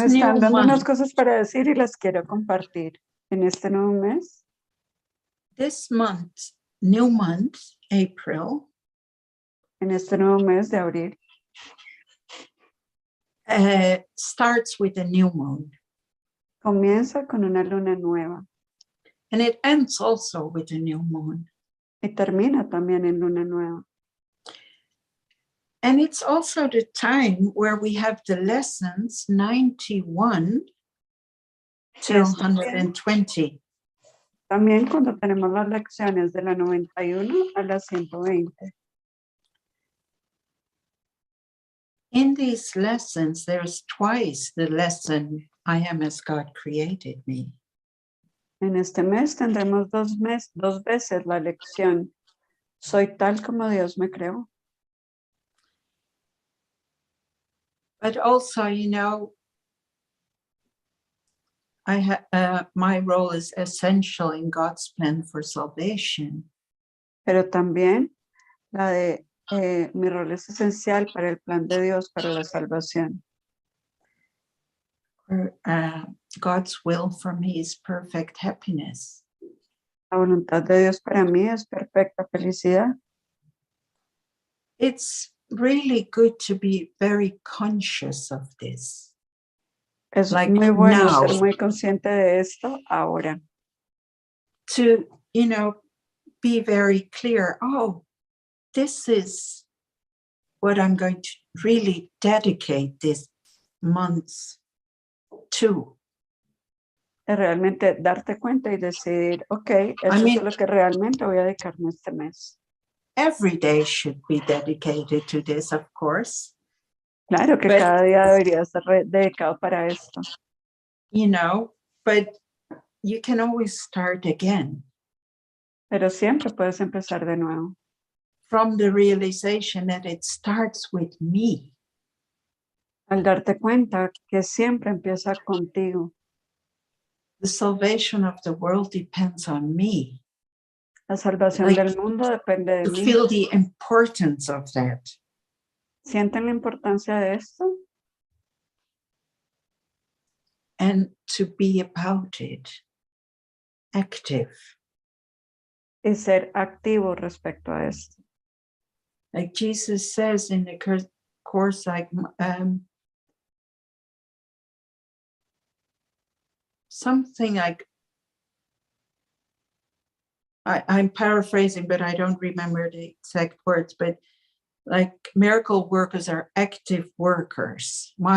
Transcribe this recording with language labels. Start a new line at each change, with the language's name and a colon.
Spanish: me están dando unas cosas para decir y las quiero compartir en este nuevo mes.
English: This month, new month, April,
Spanish: en este nuevo mes de abril,
English: starts with a new moon.
Spanish: comienza con una luna nueva
English: And it ends also with a new moon.
Spanish: y termina también en luna nueva.
English: And it's also the time where we have the lessons 91 to Yes, 120.
Spanish: También cuando tenemos las lecciones de la 91 a la 120.
English: In these lessons, there's twice the lesson, I am as God created me.
Spanish: En este mes tendremos dos veces la lección. Soy tal como Dios me creó.
English: But also, you know, my role is essential in God's plan for salvation.
Spanish: Pero también la de mi rol es esencial para el plan de Dios para la salvación.
English: God's will for me is perfect happiness.
Spanish: La voluntad de Dios para mí es perfecta felicidad.
English: It's really good to be very conscious of this.
Spanish: Es
English: Like
Spanish: muy bueno
English: now.
Spanish: ser muy consciente de esto ahora.
English: To, you know, be very clear, oh, this is what I'm going to really dedicate this month to.
Spanish: Realmente darte cuenta y decidir, ok, eso es lo que realmente voy a dedicarme este mes.
English: Every day should be dedicated to this, of course.
Spanish: Claro que cada día debería estar dedicado para esto.
English: You know, but you can always start again.
Spanish: Pero siempre puedes empezar de nuevo.
English: From the realization that it starts with me.
Spanish: Al darte cuenta que siempre empieza contigo.
English: The salvation of the world depends on me.
Spanish: La salvación del mundo depende de
English: To
Spanish: mí.
English: feel the importance of that.
Spanish: ¿Sienten la importancia de esto?
English: And to be about it. Active.
Spanish: Y ser activo respecto a esto.
English: Like Jesus says in the course, like something like, I'm paraphrasing, but I don't remember the exact words, but like miracle workers are active workers.